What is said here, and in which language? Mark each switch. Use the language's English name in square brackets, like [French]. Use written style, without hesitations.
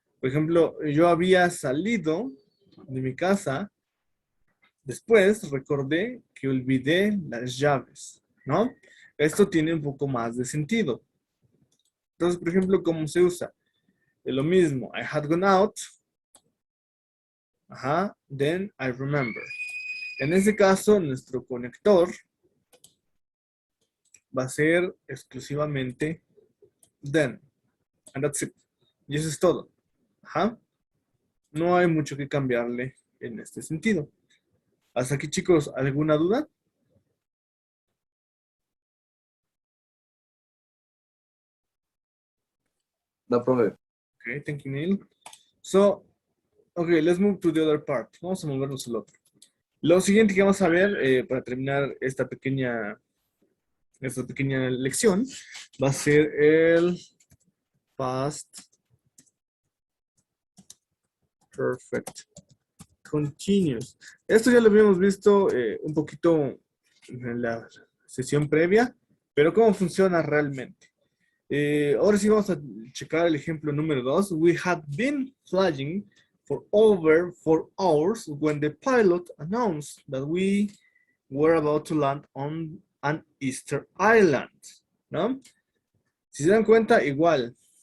[Spanish] Por ejemplo, yo había salido de mi casa, después recordé que olvidé las llaves, ¿no? Esto tiene un poco más de sentido. Entonces, por ejemplo, ¿cómo se usa? Es lo mismo, [English] I had gone out, ajá, then I remember. [Spanish] En este caso, nuestro conector va a ser exclusivamente then. [English] And that's it. [Spanish] Y eso es todo. Ajá. No hay mucho que cambiarle en este sentido. Hasta aquí, chicos, ¿alguna duda? No, profe. [English] Okay, thank you, Neil. So, okay, let's move to the other part. [Spanish] Vamos a movernos al otro. Lo siguiente que vamos a ver para terminar esta pequeña lección va a ser el past perfect continuous. Esto ya lo habíamos visto un poquito en la sesión previa, pero ¿cómo funciona realmente? Ahora sí vamos a checar el ejemplo número 2. [English] We had been flying for over 4 hours when the pilot announced that we were about to land on an Easter island, ¿no? [Spanish] Si se dan cuenta, igual,